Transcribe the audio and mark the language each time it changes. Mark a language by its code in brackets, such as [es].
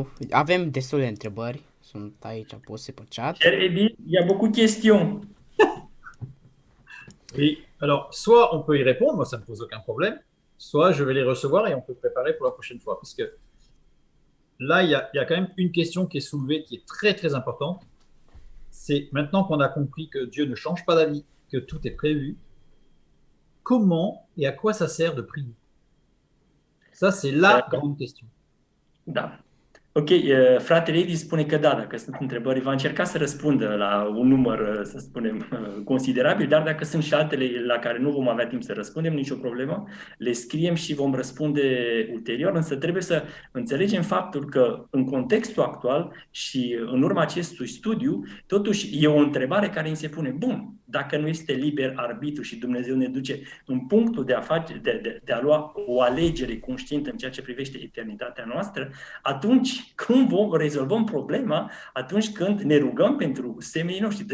[ro] Avem destule întrebări, sunt aici puse pe chat. [fr] Cher Eddy, il y a beaucoup de questions. Oui, alors soit on peut y répondre, moi ça ne me pose aucun problème, soit je vais les recevoir et on peut préparer pour la prochaine fois. Parce que là, il y a quand même une question qui est soulevée qui est très très importante. C'est maintenant qu'on a compris que Dieu ne change pas d'avis, que tout est prévu, comment et à quoi ça sert de prier? Ça, c'est la grande question. [ro] Da. Ok, fratele Edi spune că da, dacă sunt întrebări, va încerca să răspundă la un număr, să spunem, considerabil, dar dacă sunt și altele la care nu vom avea timp să răspundem, nicio problemă, le scriem și vom răspunde ulterior, însă trebuie să înțelegem faptul că în contextul actual și în urma acestui studiu, totuși e o întrebare care îmi se pune, bun, dacă nu este liber arbitru și Dumnezeu ne duce în punctul de a lua o alegere conștientă în ceea ce privește eternitatea noastră, atunci cum rezolvăm problema atunci când ne rugăm pentru semenii noștri?